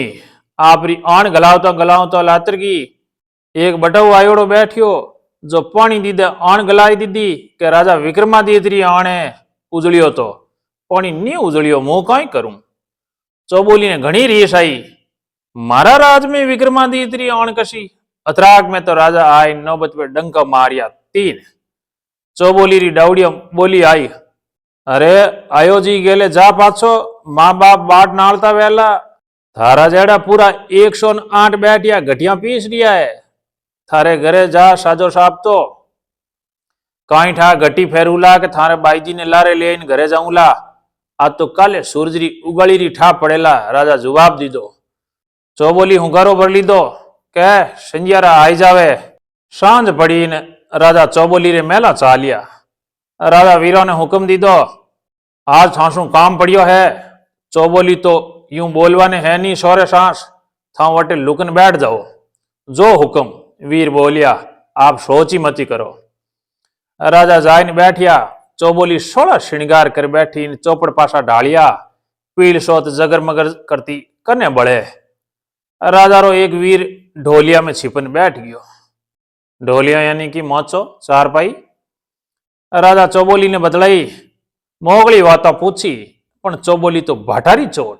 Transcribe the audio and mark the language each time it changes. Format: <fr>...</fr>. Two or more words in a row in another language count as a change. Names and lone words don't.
<raj>आप री आण गलावता लातर की एक बटव आयोड़ो बैठियो जो पानी दीदे आण गलाई दीदी के राजा विक्रमादित्य री आणे उजड़ियो तो पानी नी उजड़ियो मुं काई करूं। चौबोली ने घणी रीस आई। मारा राज में विक्रमादित्य री आण कशी। अतराग में तो राजा आए नौबत पे डंका मारिया 3। चौबोली री डावड़िया बोली आई, अरे आयो जी गेले जा पाछो माँ बाप बाट नालता वेला। थारा जेड़ा पूरा 108 बैठिया घटिया पीस रिया है। थारे घरे जा साजो साहब तो काई ठा घटी फेरूला के थारे बाई जी ने लारे ले इन घरे जाऊला। आज तो काले सूरज री उगाड़ी री ठा पड़ेला। राजा जवाब दी दो। चौबोली हुंकारो भर ली दो कह संजियारा आई जावे। सांझ पड़ी ने राजा चौबोली रे मेला चा लिया। राजा वीरों ने हुक्म दी दो आज थासू काम पड़ियो है। चौबोली तो यूं बोलवा ने है नी सोरे सांस था वटे लुकन बैठ जाओ। जो हुक्म वीर बोलिया आप सोच ही मती करो। राजा जाइन बैठिया। चौबोली 16 श्रृंगार कर बैठी चौपड़ पासा ढालिया पील सोत जगर मगर करती कने बड़े। राजा रो एक वीर ढोलिया में छिपन बैठ गयो। ढोलिया यानी कि मोचो चारपाई। राजा चौबोली ने बदलाई मोगली वाता पूछी पण चौबोली तो भाटारी चोट।</raj>